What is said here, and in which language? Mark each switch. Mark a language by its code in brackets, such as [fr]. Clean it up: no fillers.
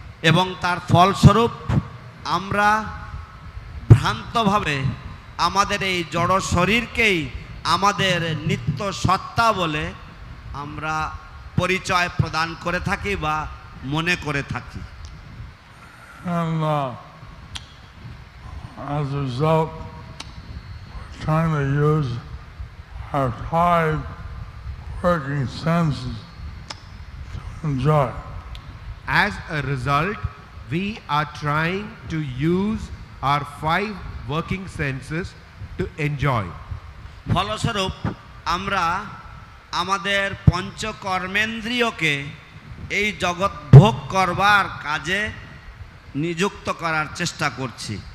[bn] এবং তার ফলস্বরূপ আমরা ভ্রান্তভাবে আমাদের এই জড় শরীরকেই আমাদের নিত্য সত্তা বলে আমরা পরিচয় প্রদান করে থাকি বা মনে করে থাকি। [en] And as a result, we're trying to use our 5 working senses to enjoy. As a result, we are trying to use our 5 working senses to enjoy. [bn] ফলস্বরূপ আমরা আমাদের পঞ্চকর্মেন্দ্রিয়কে এই জগৎ ভোগ করবার কাজে নিযুক্ত করার চেষ্টা করছি।